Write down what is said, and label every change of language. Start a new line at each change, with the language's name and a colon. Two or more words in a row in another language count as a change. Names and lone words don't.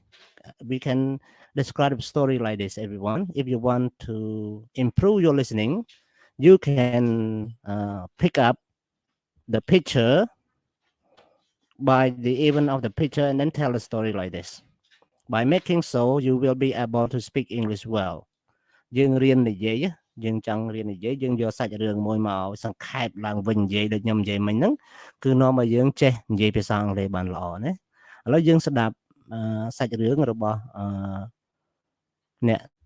English: We can describe the story like this, everyone. If you want to improve your listening, you can pick up the picture by the event of the picture and then tell the story like this. By making so, you will be able to speak English well.
Khmer: យើងរៀននិយាយយើងចង់រៀននិយាយយើងយកសាច់រឿងមួយមកសង្ខេបឡើងវិញនិយាយដូចខ្ញុំនិយាយមិញហ្នឹងគឺនាំឲ្យយើងចេះនិយាយភាសាអង់គ្លេសបានល្អណាឥឡូវយើងស្ដាប់សាច់រឿងរបស់អ្នក